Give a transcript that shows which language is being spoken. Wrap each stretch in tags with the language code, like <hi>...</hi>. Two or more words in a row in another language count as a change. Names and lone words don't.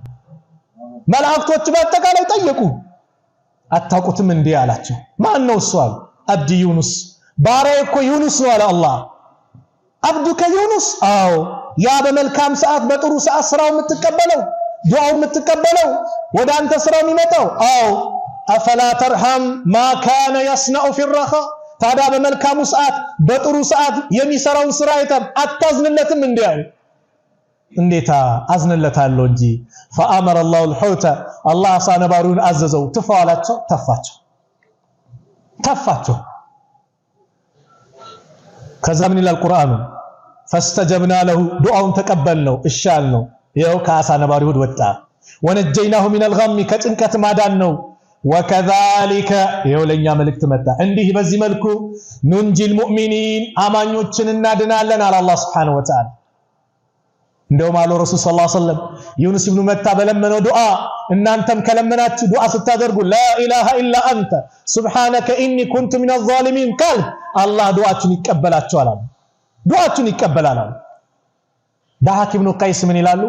<am>መላእክቶች በአጠቃላይ ጠየቁ አታውቁትም እንዴ አላቸው ማን ነው እሱ አሉ</am> <ar>عبدي يونس</ar> <am>ባሪያ እኮ ዩኑስ ነው አለ አላህ</am> <ar>عبدك يونس</ar> <am>አው ያ በመልካም ሰዓት በጥሩ ሰዓት ስራው የምትቀበለው ዱዓው የምትቀበለው ወደ አንተ ስራው የሚመጣው</am> <ar>أو أفلا ترحم ما كان يصنع في الرخاء</ar> <am>ታዲያ በመልካሙ ሰዓት በጥሩ ሰዓት የሚሰራውን ስራ አይተም አታዝንለትም እንዴ አለ እንዴታ አዝንለታለሁ እንጂ</am> <ar>فامر الله الحوت الله</ar> <am>አሳነባሪውን አዘዘው ትፋላቸው ተፋቸው ከዛ ምን ይላል ቁርአኑ</am> <ar>فاستجبنا له</ar> <am>ዱዓውን ተቀበልነው እሻልነው ይሄው ከአሳ ነባሪ ሆድ ወጣ</am> <ar>ونجيناه من الغم</ar> <am>ከጭንቀት ማዳን ነው ወከዛሊከ ይሄው ለኛ መልእክት መጣ እንዲህ በዚህ መልኩ</am> <ar>ننجي المؤمنين</ar> <am>አማኞችን እናድናለን አለ አላህ</am> <ar>سبحانه وتعالى</ar> <am>እንደውም አሉ ረሱል</am> <ar>صلى الله عليه وسلم</ar> <am>ዩኑስ ኢብኑ መታ በለመነው ዱዓ እናንተም ከለመናችሁ ዱዓ ስታደርጉ</am> <ar>لا إله إلا أنت سبحانك إني كنت من الظالمين</ar> <am>ቃል አላህ ዱዓችሁን ይቀበላችኋል አሉ። ዱዓችሁን ይቀበላል አሉ። ዳሃክ ኢብኑ ቀይስ ምን ይላሉ?</am>